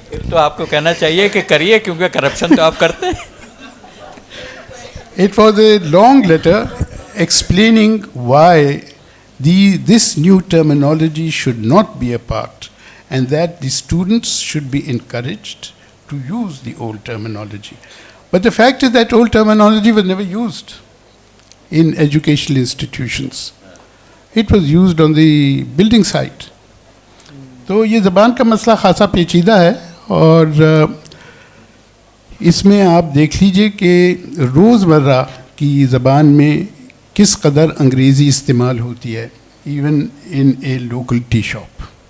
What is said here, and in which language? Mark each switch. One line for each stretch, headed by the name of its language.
Urdu: تو آپ کو کہنا چاہیے کہ کریے, کیونکہ کرپشن تو آپ کرتے ہیں.
English: It was a long letter explaining why this new terminology should not be a part, and that the students should be encouraged to use the old terminology. But the fact is that old terminology was never used in educational institutions. It was used on the building site.
Urdu: تو یہ زبان کا مسئلہ خاصا پیچیدہ ہے, اور اس میں آپ دیکھ لیجئے کہ روزمرہ کی زبان میں کس قدر انگریزی استعمال ہوتی ہے,
English: Even in a local tea shop.